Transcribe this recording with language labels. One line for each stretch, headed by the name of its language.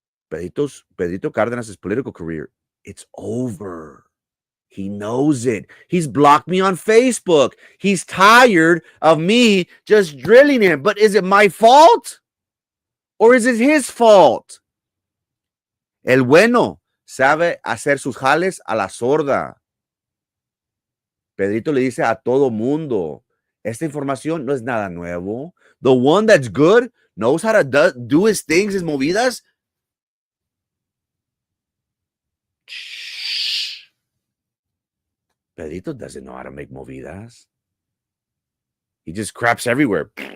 English: Pedrito Cardenas' political career, it's over. He knows it. He's blocked me on Facebook. He's tired of me just drilling him. But is it my fault? Or is it his fault?
Spanish: El bueno sabe hacer sus jales a la sorda. Pedrito le dice a todo mundo, esta información no es nada nuevo.
English: The one that's good knows how to do his things, his movidas. Shh. Pedrito doesn't know how to make movidas. He just craps everywhere.